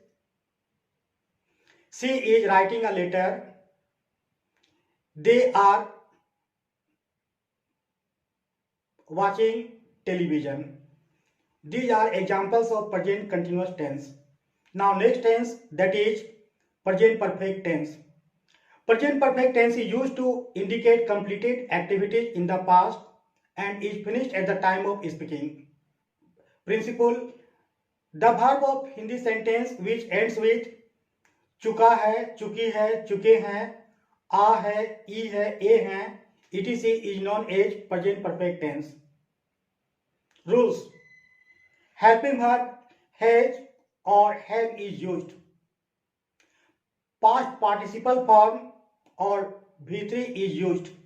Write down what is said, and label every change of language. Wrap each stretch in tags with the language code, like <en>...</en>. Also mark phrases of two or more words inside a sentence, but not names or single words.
<en>She is writing a letter. They are watching television. These are examples of present continuous tense. Now next tense, that is present perfect tense. Present perfect tense is used to indicate completed activities in the past and is finished at the time of speaking. Principle: the verb of Hindi sentence which ends with</en> <hi>चुका है, चुकी है, चुके हैं, आ है, ई है, ए हैं,</hi> <en>etc. is known as present perfect tense. Rules: helping verb has or have is used. Past participle form or V3 is used.</en>